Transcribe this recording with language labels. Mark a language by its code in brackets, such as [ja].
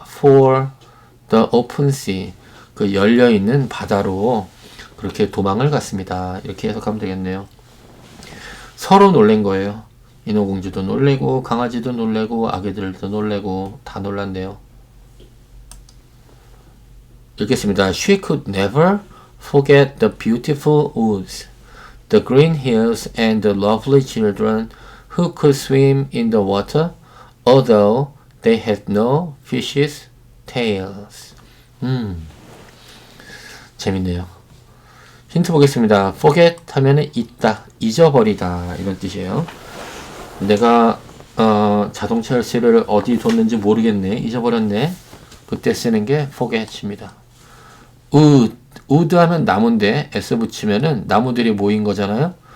[en] for the open sea [ko] 그 열려있는 바다로 그렇게 도망을 갔습니다. 이렇게 해석하면 되겠네요. 서로 놀란 거예요. 인어공주도 놀래고 강아지도 놀래고 아기들도 놀래고 다 놀랐네요. 읽겠습니다. [en] She could never forget the beautiful woods, the green hills, and the lovely children who could swim in the water, although they had no fish's tails. [ko] 재밌네요. 힌트 보겠습니다. forget 하면은 잊다, 잊어버리다 이런 뜻이에요. 내가 자동차 열쇠를 어디 뒀는지 모르겠네, 잊어버렸네. 그때 쓰는 게 forget입니다. wood 하면 나무인데 s 붙이면은 나무들이 모인 거잖아요.